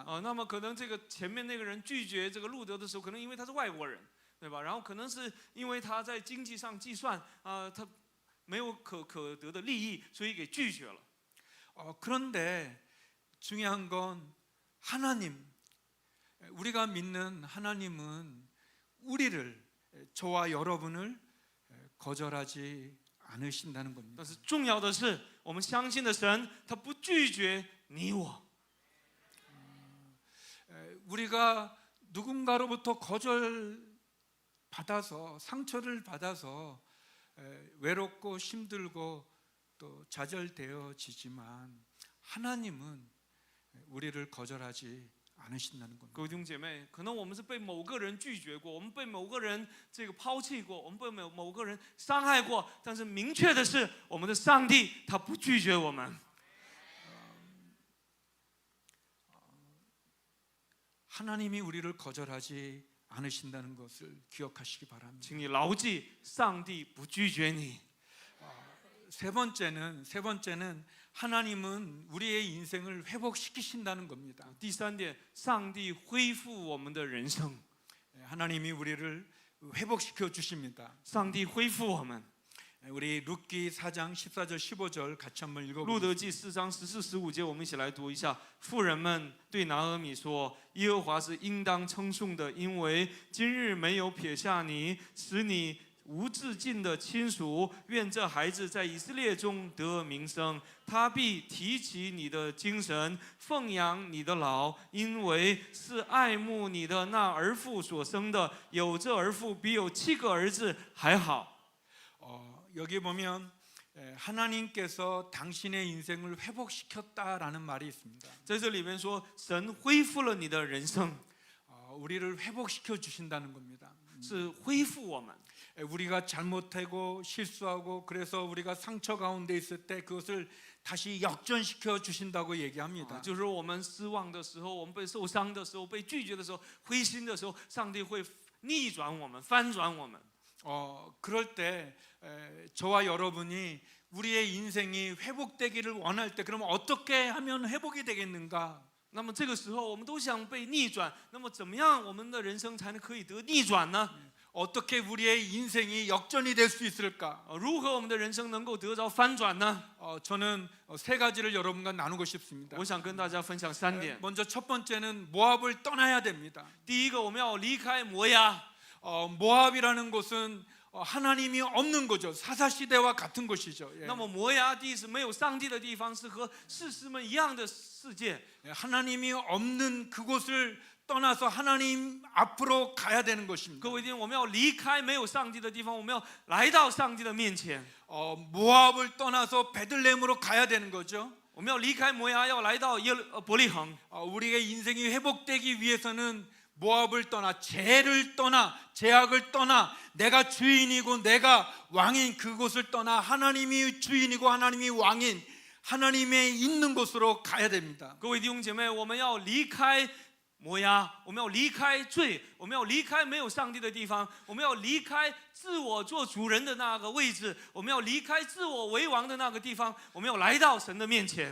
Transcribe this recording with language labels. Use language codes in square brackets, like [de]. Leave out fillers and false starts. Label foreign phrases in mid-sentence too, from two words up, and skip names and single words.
[zh] 那么可能这个前面那个人拒绝这个路德的时候，可能因为他是外国人，对吧？然后可能是因为他在经济上计算他没有可得的利益，所以给拒绝了。 [ko] 그런데 중요한 건 하나님, 우리가 믿는 하나님은 우리를 저와 여러분을 거절하지 않으신다는 겁니다. [zh] 但是重要的是，我们相信的神，他不拒绝你我。 [ko] 우리가 누군가로부터 거절 받아서 상처를 받아서 외롭고 힘들고 또 좌절되어지지만 하나님은 우리를 거절하지 않으신다는 [zh] 各 [ko] 겁니다. [zh] 位弟兄姐妹，可能我们是被某个人拒绝过，我们被某个人这个抛弃过，我们被某个人伤害过，但是明确的是，我们的上帝他不拒绝我们。 [ko] 하나님이 우리를 거절하지 않으신다는 것을 기억하시기 바랍니다. [zh] 请你牢记，上帝不拒绝你。 [ko] 세 번째는 하나님은 우리의 인생을 회복시키신다는 겁니다. [zh] 第三点，上帝恢复我们的人生， [ko] 하나님이 우리를 회복시켜 주십니다. [zh] 上帝恢复我们。 [ko] 우리 룻기 4장 14절 15절 같이 한번 [zh] 路 [ko] 읽어보겠습니다. [zh] 德记4章14、15节，我们一起来读一下。妇人们对拿俄米说：“耶和华是应当称颂的，因为今日没有撇下你，使你无至尽的亲属。愿这孩子在以色列中得名声，他必提起你的精神，奉养你的老，因为是爱慕你的那儿妇所生的。有这儿妇比有7个儿子还好。” [ko] 여기 보면 하나님께서 당신의 인생을 회복시켰다라는 말이 있습니다. [zh] 在这里面说，神恢复了你的人生， [ko] 우리를 회복시켜 주신다는 겁니다. [zh] 是恢复我们。 [ko] 우리가 잘못하고 실수하고 그래서 우리가 상처 가운데 있을 때 그것을 다시 역전시켜 주신다고 얘기합니다. [zh] 就是我们失望的时候，我们被受伤的时候，被拒绝的时候，灰心的时候，上帝会逆转我们，翻转我们。 [ko] 그럴 때 저와 여러분이 우리의 인생이 회복되기를 원할 때 그러면 어떻게 하면 회복이 되겠는가? [zh] 那么这个时候，我们都想被逆转。那么怎么样，我们的人生才能可以得逆转呢？ [ko] 어떻게 우리의 인생이 역전이 될 수 있을까? [zh] 如何我们的人生能够得着翻转呢？ [ko] 저는 세 가지를 여러분과 나누고 싶습니다. [zh] 我想跟大家分享3点。 [ko] 먼저 첫 번째는 모압을 떠나야 됩니다. [zh] 第一个，我们要离开摩押。 [ko] 모압이라는 곳은 하나님이 없는 거죠. 사사시대와 같은 곳이죠. 예. [zh] 那么摩崖地是没有上帝的地方，是和士师们一样的世界。 [ko] 하나님이 없는 그곳을 떠나서 하나님 앞으로 가야 되는 것입니다. [zh] 各位弟兄，我们要离开没有上帝的地方，我们要来到上帝的面前。 [ko] 모압을 떠나서 베들레헴으로 가야 되는 거죠. [zh] 我们要离开摩崖，要来到伯利恒。 [ko] 우리의 인생이 회복되기 위해서는 모압을 떠나, 죄를 떠나, 죄악을 떠나, 내가 주인이고 내가 왕인 그곳을 떠나 하나님이 주인이고 하나님이 왕인 하나님의 있는 곳으로 가야 됩니다. [zh] 各位弟兄姐妹，我们要离开摩崖，我们要离开罪，我们要离开没有上帝的地方，我们要离开自我做主人的那个位置，我们要离开自我为王的那个地方，我们要来到神的面前。